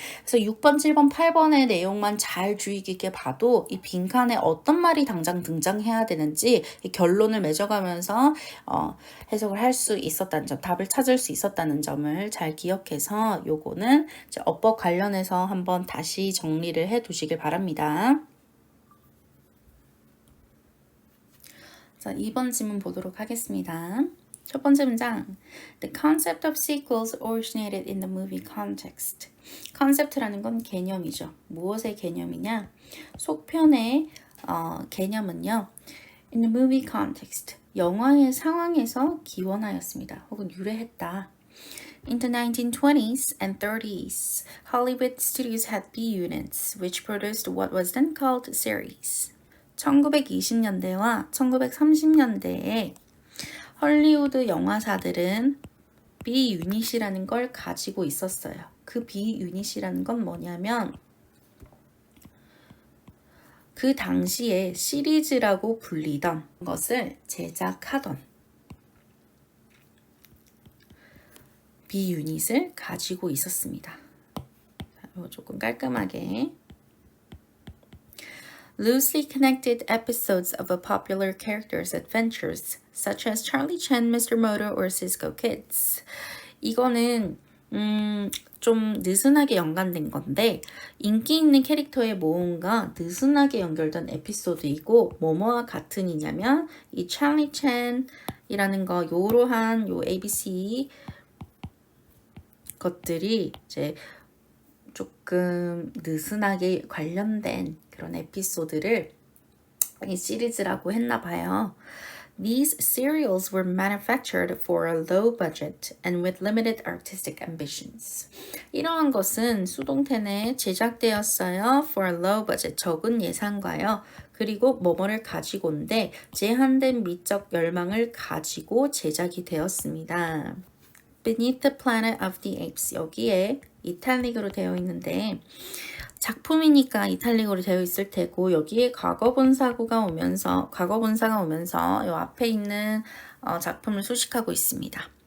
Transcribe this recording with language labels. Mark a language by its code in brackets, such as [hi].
[ko] 그래서 6번, 7번, 8번의 내용만 잘 주의 깊게 봐도 이 빈칸에 어떤 말이 당장 등장해야 되는지 결론을 맺어가면서 해석을 할 수 있었다는 점, 답을 찾을 수 있었다는 점을 잘 기억해서 요거는 이제 어법 관련해서 한번 다시 정리를 해 두시길 바랍니다. 자, 2번 질문 보도록 하겠습니다. 첫 번째 문장. [en] The concept of sequels originated in the movie context. [ko] 컨셉트라는 건 개념이죠. 무엇의 개념이냐? 속편의 개념은요. [en] In the movie context. [ko] 영화의 상황에서 기원하였습니다. 혹은 유래했다. [en] In the 1920s and 30s, Hollywood studios had B units, which produced what was then called series. [ko] 1920년대와 1930년대에 헐리우드 영화사들은 B 유닛이라는 걸 가지고 있었어요. 그 B 유닛이라는 건 뭐냐면 그 당시에 시리즈라고 불리던 것을 제작하던 B 유닛을 가지고 있었습니다. 이거 조금 깔끔하게 [en] loosely connected episodes of a popular character's adventures, such as Charlie Chan, Mr. Moto, or Cisco Kids. [ko] 이거는 좀 느슨하게 연관된 건데 인기 있는 캐릭터의 모험과 느슨하게 연결된 에피소드이고 뭐뭐와 같은이냐면 이 찰리 챈이라는 거 요러한 요 ABC 것들이 이제 조금 느슨하게 관련된 그런 에피소드를 이 시리즈라고 했나 봐요. [en] These serials were manufactured for a low budget and with limited artistic ambitions. [ko] 이러한 것은 수동태내 제작되었어요. [en] For a low budget, [ko] 적은 예산과요. 그리고 뭐뭐를 가지고인데 제한된 미적 열망을 가지고 제작이 되었습니다. Beneath the Planet of the Apes, 여기에 이탈릭으로 되어 있는데 작품이니까 이탈릭으로 되어 있을 테고 여기에 과거분사가 오면서 이 앞에 있는 작품을 수식하고 있습니다.